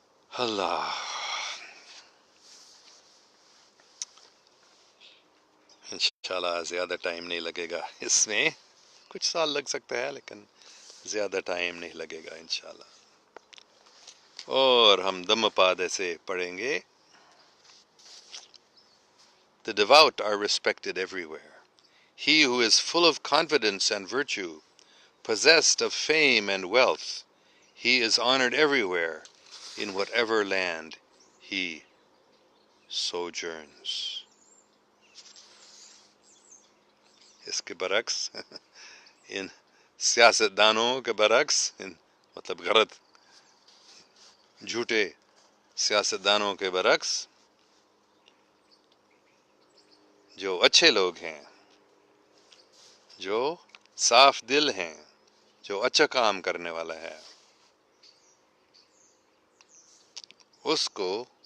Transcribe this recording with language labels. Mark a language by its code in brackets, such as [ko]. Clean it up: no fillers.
[ur] اللہ، انشاءاللہ زیادہ ٹائم نہیں لگے گا اس میں، کچھ سال لگ سکتا ہے لیکن زیادہ ٹائم نہیں لگے گا انشاءاللہ. اور ہم دم پادے سے پڑھیں گے. [en] The devout are respected everywhere. He who is full of confidence and virtue, possessed of fame and wealth, he is honored everywhere, in whatever land he sojourns. [ur] اس کے برعکس ان سیاستدانوں کے برعکس، مطلب غلط جھوٹے سیاستدانوں کے برعکس، جو اچھے لوگ ہیں، جو صاف دل ہیں، جو اچھا کام کرنے والا ہے، اس کو